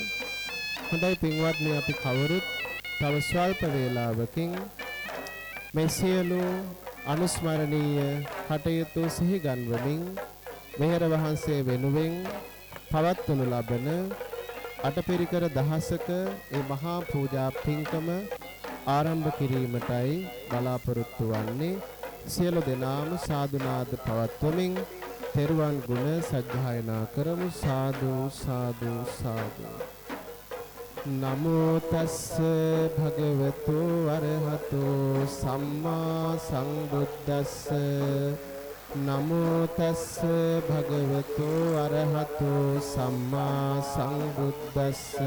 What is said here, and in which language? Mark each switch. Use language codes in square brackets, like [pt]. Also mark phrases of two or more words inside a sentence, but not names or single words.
[si] හොඳයි පින්වත්නි, අපි කවුරුත් තව ස්වල්ප වේලාවකින් මේ සියලු අනුස්මරණීය කටයුතු සිහි ගන්වමින් මෙහෙර වහන්සේ වෙනුවෙන් පවත්වනු ලබන අටපිරිකර දහසක ඒ මහා පූජා පින්කම ආරම්භ කිරීමටයි බලාපොරොත්තු වන්නේ. සියලු දෙනාම සාදුනාද පවත්වමින් තෙරුවන් ගුණ සජ්ජායනා කරමු. සාදු සාදු සාදු. [pi] නමෝ තස්ස භගවතු අරහතෝ සම්මා සම්බුද්දස්ස නමෝ තස්ස භගවතු අරහතෝ සම්මා සම්බුද්දස්ස